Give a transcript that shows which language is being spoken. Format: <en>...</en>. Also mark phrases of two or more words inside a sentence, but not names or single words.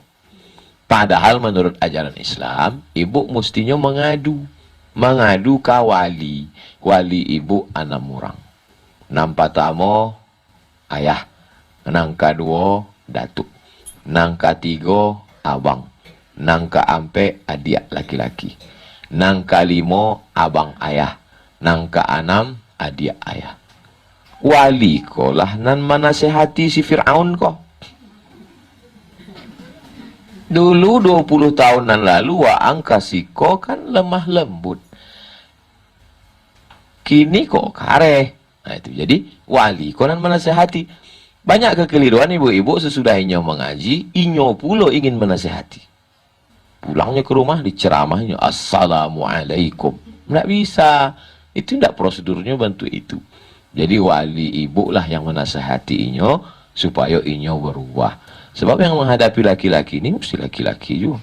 <id>Padahal menurut ajaran Islam, ibu mestinya mengadu ke wali ibu 6 orang. 6 pertama ayah, 6 kedua datuk, 6 ketiga abang, 6 keempat adik laki-laki, 6 kelima abang ayah, 6 keenam adik ayah.</id> <min>Wali ko lah nan menasehati si Fir'aun ko. Dulu 20 tahunan lalu Waang kasiko kan lemah lembut. Kini kok kare.</min> <id>Nah itu jadi</id> <min>wali ko nan menasehati.</min> <id>Banyak kekeliruan ibu-ibu sesudah inyo mengaji, inyo pula ingin menasehati. Pulangnya ke rumah diceramahnya, Assalamualaikum. Nggak bisa. Itu tidak prosedurnya bantu itu. Jadi wali ibu lah yang menasehati inyo supaya inyo berubah. Sebab yang menghadapi laki-laki ini mesti laki-laki juga.</id>